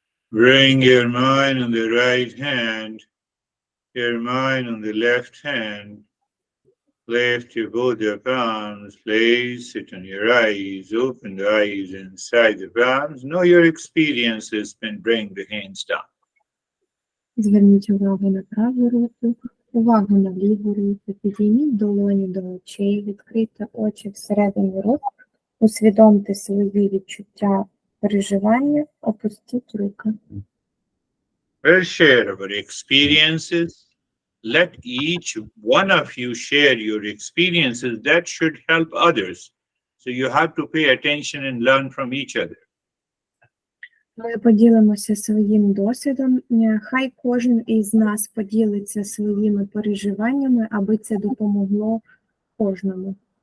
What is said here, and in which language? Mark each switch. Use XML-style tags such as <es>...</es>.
<en>Bring your mind on the right hand, your mind on the left hand. Lift your both your palms, place it on your eyes, open the eyes inside the palms. Know your experiences and bring the hands down.</en> <uk>Зверніть увагу на праву руку, увагу на ліву руку, підійміть долоні до очей, відкрийте очі всередину рота, усвідомте свої відчуття, переживання, опустіть руки.</uk> <en>We'll share our experiences. Let each one of you share your experiences. That should help others. So you have to pay attention and learn from each other.</en> <uk>Ми поділимося своїм досвідом. Хай кожен із нас поділиться своїми переживаннями, аби це допомогло кожному.</uk>